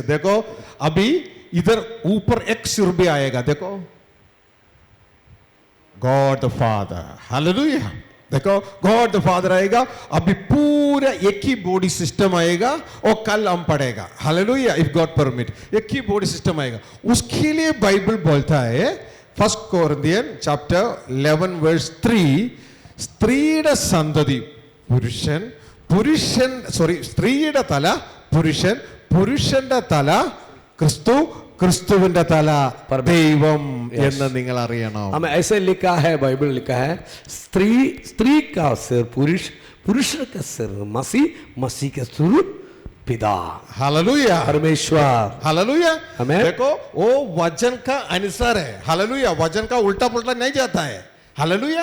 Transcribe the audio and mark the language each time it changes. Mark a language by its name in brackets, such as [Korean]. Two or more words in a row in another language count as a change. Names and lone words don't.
[Hindi] देखो अभी इधर ऊपर एक सिर भी आएगा, देखो [English] God the Father, [Hindi] हालेलुया, देखो [English] God the Father [Hindi] आएगा, अभी पूरा एक ही [English] body system [Hindi] आएगा, और कल हम पढ़ेगा, हालेलुया, [English] if God permit, [Hindi] एक ही [English] body system [Hindi] आएगा। उसके लिए बाइबल बोलता है [English] First Corinthian Chapter [Hindi] 11:3, [Malayalam] സ്ത്രീയുടെ സന്തതി പുരുഷൻ, സ്ത്രീയുടെ തല പുരുഷൻ, പുരുഷന്റെ തല ക്രിസ്തു, ക്രിസ്തുവിന്റെ തല ദൈവം എന്ന് നിങ്ങൾ അറിയണം। [Hindi] हमें ऐसे लिखा है, बाइबल लिखा है, स्त्री का सिर पुरुष, पुरुष का सिर मसीह, मसीह का सिर पिता, हालेलुया, परमेश्वर, हालेलुया। आमेन। देखो वो वचन का अनुसार है, हालेलुया, वचन का उल्टा पुल्टा नहीं जाता है, हालेलुया।